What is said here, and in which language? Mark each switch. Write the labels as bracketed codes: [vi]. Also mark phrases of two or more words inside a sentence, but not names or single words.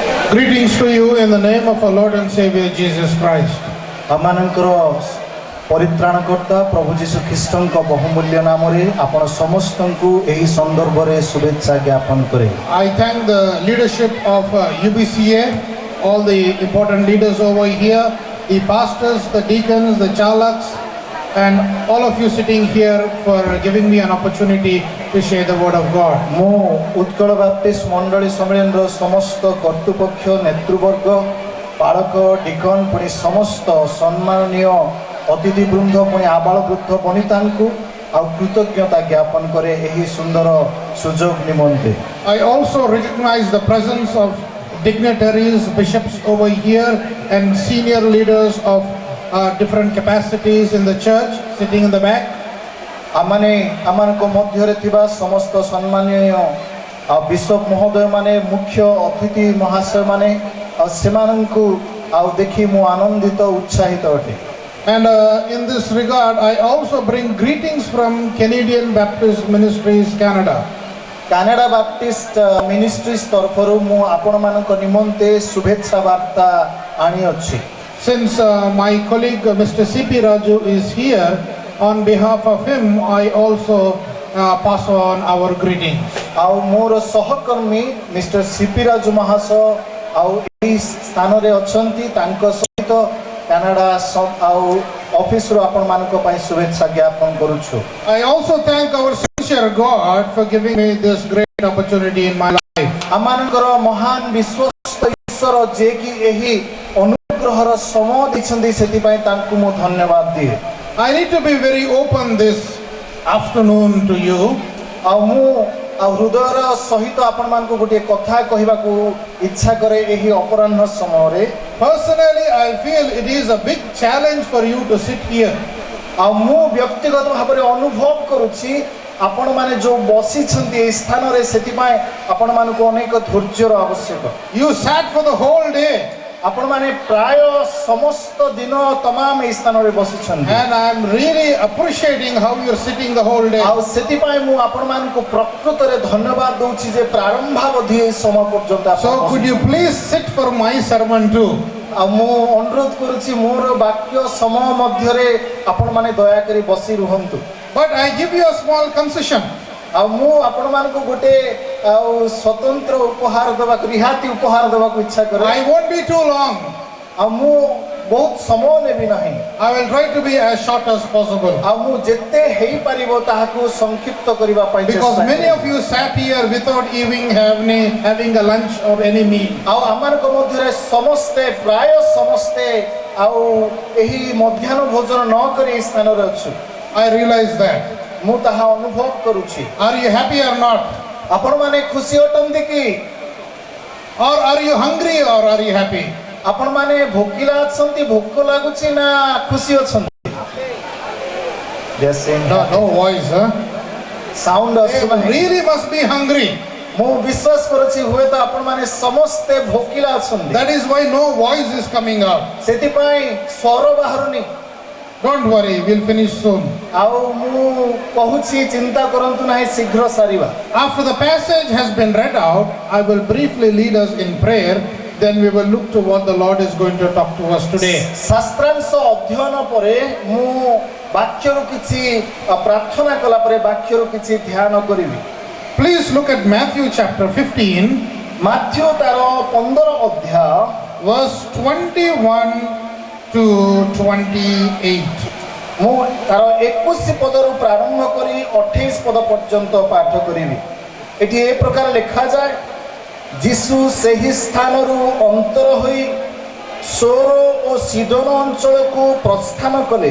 [en] Greetings to you in the name of our Lord and Savior Jesus Christ. [or] आमानଙ୍କର ପରିତ୍ରାଣକର୍ତ୍ତା ପ୍ରଭୁ ଯୀଶୁ ଖ୍ରୀଷ୍ଟଙ୍କ ବହୁମୂଲ୍ୟ ନାମରେ ଆପଣ ସମସ୍ତଙ୍କୁ ଏହି ସନ୍ଦର୍ଭରେ ଶୁଭେଚ୍ଛା ଜ୍ଞାପନ କରେ। [en] I thank the leadership of UBCA, all the important leaders over here, the pastors, the deacons, the chalaks, and all of you sitting here for giving me an opportunity to share the word of God. [or] ମୁଁ ଉତ୍କଳ ବାପ୍ଟିଷ୍ଟ ମଣ୍ଡଳୀ ସମ୍ମିଳନର ସମସ୍ତ କର୍ତ୍ତୃପକ୍ଷ ନେତୃବର୍ଗ ପାଳକ ଡିକନ୍ ପୁଣି ସମସ୍ତ ସମ୍ମାନନୀୟ ଅତିଥି ବୃନ୍ଦ ପୁଣି ଆବାଳ ବୃଦ୍ଧ ବନିତାଙ୍କୁ ଆଉ କୃତଜ୍ଞତା ଜ୍ଞାପନ କରେ ଏହି ସୁନ୍ଦର ସୁଯୋଗ ନିମନ୍ତେ। [en] I also recognize the presence of dignitaries, bishops over here, and senior leaders of different capacities in the church sitting in the back. [or] ଆମମାନଙ୍କ ମଧ୍ୟରେ ଥିବା ସମସ୍ତ ସମ୍ମାନନୀୟ ବିଶପ ମହୋଦୟ ମାନେ ମୁଖ୍ୟ ଅତିଥି ମହାଶୟ ମାନେ ସେମାନଙ୍କୁ ଆଉ ଦେଖି ମୁଁ ଆନନ୍ଦିତ ଉତ୍ସାହିତ ଅଟେ। [en] And in this regard, I also bring greetings from Canadian Baptist Ministries, Canada. [or] କାନାଡା ବାପ୍ଟିଷ୍ଟ ମିନିଷ୍ଟ୍ରିଜ୍ ତରଫରୁ ମୁଁ ଆପଣମାନଙ୍କ ନିମନ୍ତେ ଶୁଭେଚ୍ଛା ବାର୍ତ୍ତା ଆଣିଅଛି। [en] Since my colleague Mr. C.P. Raju is here, on behalf of him, I also pass on our greetings. [or] ଆଉ ମୋର ସହକର୍ମୀ ମିଷ୍ଟର ସିପି ରାଜୁ ମହାଶୟ ଆଉ ଏହି ସ୍ଥାନରେ ଅଛନ୍ତି, ତାଙ୍କ ସହିତ କାନାଡା ଆଉ ଅଫିସରୁ ଆପଣମାନଙ୍କ ପାଇଁ ଶୁଭେଚ୍ଛା ଜ୍ଞାପନ କରୁଛୁ। [en] I also thank our sincere God for giving me this great opportunity in my life. [or] ଆମମାନଙ୍କର ମହାନ ବିଶ୍ୱସ୍ତ ଈଶ୍ୱର ଯିଏକି ଏହି ଅନୁଗ୍ରହର ସମୟ ଦେଇଛନ୍ତି ସେଥିପାଇଁ ତାଙ୍କୁ ମୁଁ ଧନ୍ୟବାଦ ଦିଏ। [en] I need to be very open this afternoon to you. [or] ଆଉ ମୁଁ ହୃଦୟର ସହିତ ଆପଣମାନଙ୍କୁ ଗୋଟିଏ କଥା କହିବାକୁ ଇଚ୍ଛା କରେ ଏହି ଅପରାହ୍ନ ସମୟରେ। [en] Personally, I feel it is a big challenge for you to sit here. [or] ଆଉ ମୁଁ ବ୍ୟକ୍ତିଗତ ଭାବରେ ଅନୁଭବ କରୁଛି ଆପଣମାନେ ଯେଉଁ ବସିଛନ୍ତି ଏହି ସ୍ଥାନରେ ସେଥିପାଇଁ ଆପଣମାନଙ୍କୁ ଅନେକ ଧୈର୍ଯ୍ୟର ଆବଶ୍ୟକ। [en] You sat for the whole day. [or] ଆପଣମାନେ ପ୍ରାୟ ସମସ୍ତ ଦିନ ତମାମ ଏହି ସ୍ଥାନରେ ବସିଛନ୍ତି। [en] And I am really appreciating how you are sitting the whole day. [or] ଆଉ ସେଥିପାଇଁ ମୁଁ ଆପଣମାନଙ୍କୁ ପ୍ରକୃତରେ ଧନ୍ୟବାଦ ଦଉଛି ଯେ ପ୍ରାରମ୍ଭାବଧି ଏହି ସମୟ ପର୍ଯ୍ୟନ୍ତ। [en] So could you please sit for my sermon too? [or] ଆଉ ମୁଁ ଅନୁରୋଧ କରୁଛି ମୋର ବାକ୍ୟ ସମୟ ମଧ୍ୟରେ ଆପଣମାନେ ଦୟାକରି ବସି ରୁହନ୍ତୁ। [en] But I give you a small concession. [or] ଆଉ ମୁଁ ଆପଣମାନଙ୍କୁ ଗୋଟେ ଆଉ ସ୍ୱତନ୍ତ୍ର ଉପହାର ଦେବାକୁ ରିହାତି ଉପହାର ଦେବାକୁ ଇଚ୍ଛା କରେ। [en] I won't be too long. [or] ଆଉ ମୁଁ ବହୁତ ସମୟ ନେବି ନାହିଁ। [en] I will try to be as short as possible. [or] ଆଉ ମୁଁ ଯେତେ ହେଇପାରିବ ତାହାକୁ ସଂକ୍ଷିପ୍ତ କରିବା ପାଇଁ ଚେଷ୍ଟା [en] Because many [or] କରିବି। [en] of you sat here without even having a lunch or any meal. [or] ଆଉ ଆମମାନଙ୍କ ମଧ୍ୟରେ ସମସ୍ତେ ପ୍ରାୟ ସମସ୍ତେ ଆଉ ଏହି ମଧ୍ୟାହ୍ନ ଭୋଜନ ନ କରି ଏହି ସ୍ଥାନରେ ଅଛୁ। [en] I realize that. [or] ମୁଁ ତାହା ଅନୁଭବ କରୁଛି। [en] Are you happy or not? [or] ଆପଣମାନେ ଖୁସି ଅଟନ୍ତି କି? [en] Or are you hungry or are you happy? [or] ଆପଣମାନେ ଭୋକିଲା ଅଛନ୍ତି, ଭୋକ ଲାଗୁଛି ନା ଖୁସି ଅଛନ୍ତି? [en] No voice, huh? [or] ସାଉଣ୍ଡ [en] You [or] ଆସୁନାହିଁ। [en] really must be hungry. [or] ମୁଁ ବିଶ୍ୱାସ କରୁଛି ହୁଏତ ଆପଣମାନେ ସମସ୍ତେ ଭୋକିଲା ଅଛନ୍ତି। [en] That is why no voice is coming out. [or] ସେଥିପାଇଁ ସ୍ୱର ବାହାରୁନି। [en] Don't worry, we'll finish soon. [or] ଆଉ ମୁଁ କହୁଛି ଚିନ୍ତା କରନ୍ତୁ ନାହିଁ, ଶୀଘ୍ର ସାରିବା। [en] After the passage has been read out, I will briefly lead us in prayer. Then we will look to what the Lord is going to talk to us today. [or] ଶାସ୍ତ୍ରାଂଶ ଅଧ୍ୟୟନ ପରେ ମୁଁ ବାକ୍ୟରୁ କିଛି ପ୍ରାର୍ଥନା କଲା ପରେ ବାକ୍ୟରୁ କିଛି ଧ୍ୟାନ କରିବି। [en] Please look at Matthew chapter 15, [or] ମାଥ୍ୟୁ ତାର 15 ଅଧ୍ୟାୟ [en] verse 21 to 28. [or] ମୁଁ ତାର 21 ପଦରୁ ପ୍ରାରମ୍ଭ କରି 28 ପଦ ପର୍ଯ୍ୟନ୍ତ ପାଠ କରିବି। ଏଠି ଏ ପ୍ରକାର ଲେଖାଯାଏ, ଯୀଶୁ ସେହି ସ୍ଥାନରୁ ଅନ୍ତର ହୋଇ ସୋର ଓ ସିଦୋନ ଅଞ୍ଚଳକୁ ପ୍ରସ୍ଥାନ କଲେ।